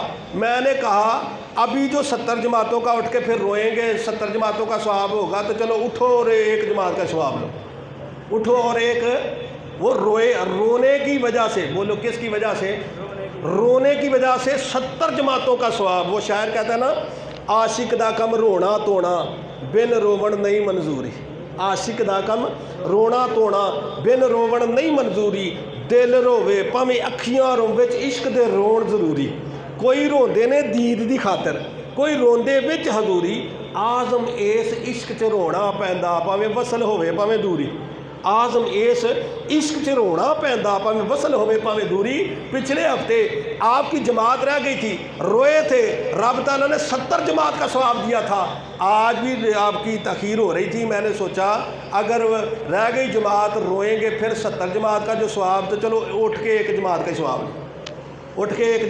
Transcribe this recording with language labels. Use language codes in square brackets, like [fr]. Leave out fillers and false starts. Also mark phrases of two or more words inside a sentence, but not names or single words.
[ur] میں نے کہا ابھی جو 70 جماعتوں کا اٹھ کے پھر روئیں گے، 70 جماعتوں کا ثواب ہوگا، تو چلو اٹھو اور ایک جماعت کا ثواب لو، اٹھو اور ایک۔ وہ رونے کی وجہ سے، بولو کس کی وجہ سے؟ رونے کی وجہ سے 70 جماعتوں کا ثواب۔ وہ شاعر کہتا ہے نا، [pa] عاشق دا کم رونا تونا بن روون نہیں منظوری، عاشق دا کم رونا تونا بن روون نہیں منظوری، دل روے پاویں اکھیاں رون وچ عشق دے رون ضروری۔ کوئی روندے نے دید دی خاطر، کوئی روندے وچ حضوری آزم اس عشق چ رونا پیندا پاویں وصل ہوئے پاویں دوری آزم اس عشق چ رونا پیندا پاویں وصل ہوئے پاویں دوری [ur] پچھلے ہفتے آپ کی جماعت رہ گئی تھی روئے تھے رب تعالیٰ نے 70 جماعت کا ثواب دیا تھا آج بھی آپ کی تاخیر ہو رہی تھی میں نے سوچا اگر رہ گئی جماعت روئیں گے پھر 70 جماعت کا جو ثواب تو چلو اٹھ کے ایک جماعت کا ثواب اٹھ کے ایک